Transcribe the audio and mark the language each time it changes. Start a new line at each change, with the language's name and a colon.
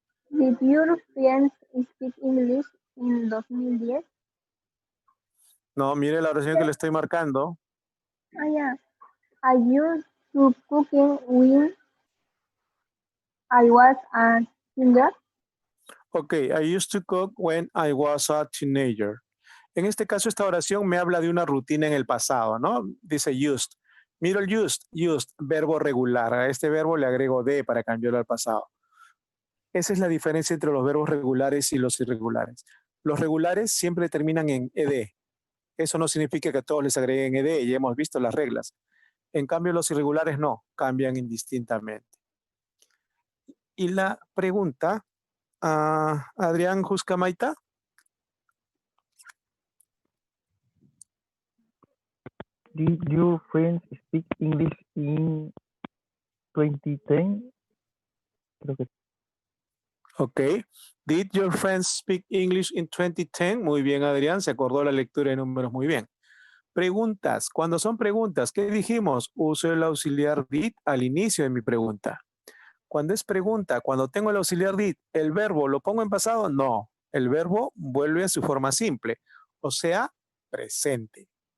English: Did your friends speak English in 2010?
Spanish: No, mire la oración que le estoy marcando.
English: Ah, yeah. I used to cooking when I was a teenager. Ok, I used to cook when I was a teenager.
Spanish: En este caso, esta oración me habla de una rutina en el pasado, ¿no? Dice used. Miro el used, verbo regular. A este verbo le agrego de para cambiarlo al pasado. Esa es la diferencia entre los verbos regulares y los irregulares. Los regulares siempre terminan en ed. Eso no significa que a todos les agreguen ed, ya hemos visto las reglas. En cambio, los irregulares no, cambian indistintamente. Y la pregunta, Adrián Juscamaita.
English: Did your friends speak English in 2010?
Spanish: Creo que Ok.
English: Did your friends speak English in 2010?
Spanish: Muy bien, Adrián. Se acordó la lectura de números muy bien. Preguntas. Cuando son preguntas, ¿qué dijimos? Uso el auxiliar did al inicio de mi pregunta. Cuando es pregunta, cuando tengo el auxiliar did, ¿el verbo lo pongo en pasado? No. El verbo vuelve a su forma simple. O sea, presente.